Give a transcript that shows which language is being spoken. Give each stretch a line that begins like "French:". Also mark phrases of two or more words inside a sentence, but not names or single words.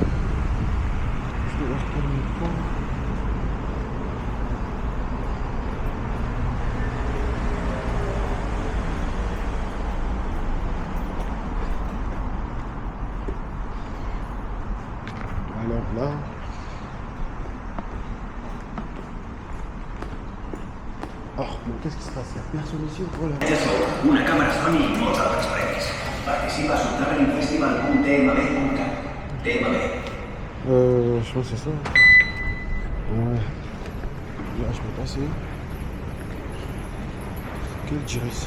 French: Je vais voir quel métro. Alors là. Oh, mais qu'est-ce qui se passe? Il n'y a personne ici ou quoi là?
Catalan: Una cámara Sony i molts altres premis. Participa a subtravelingfestival.tmb.cat. TMB.
French: Je pense que c'est ça. Ouais. Là, je peux passer. Quelle direction?